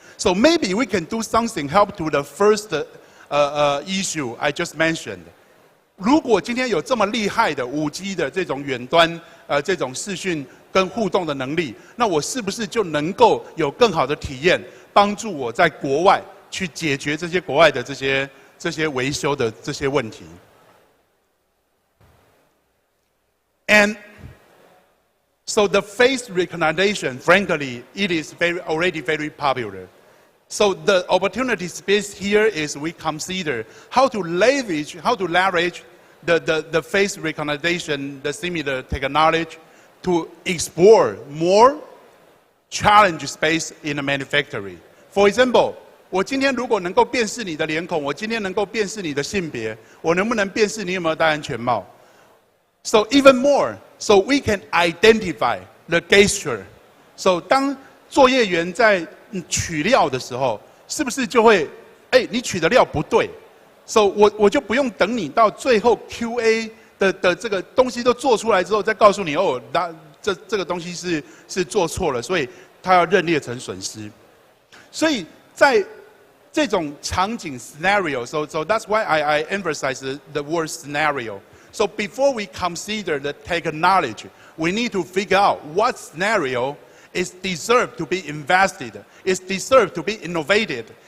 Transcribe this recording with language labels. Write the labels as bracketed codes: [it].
[en] So maybe we can do something help to the first issue I just mentioned. [zh] 如果今天有这么厉害的 5G 的这种远端这种视讯跟互动的能力，那我是不是就能够有更好的体验，帮助我在国外去解决这些国外的这些维修的这些问题？ [en] And so the face recognition, frankly, it is already very popular. So the opportunity space here is we consider how to leverage the face recognition, the similar technology, to explore more challenge space in the manufacturing. For example, [zh] 我今天如果能够辨识你的脸孔，我今天能够辨识你的性别，我能不能辨识你有没有戴安全帽？ [en] So even more, so we can identify the gesture. [zh] So 当作业员在取料的时候，是不是就会，你取的料不对 ，so 我就不用等你到最后 QA 的这个东西都做出来之后，再告诉你哦，这个东西是做错了，所以他要认列成损失。所以在这种场景 [en] scenario, so that's why I emphasize the word scenario. So before we consider the technology, we need to figure out what scenario is deserved to be invested, is deserved to be innovated.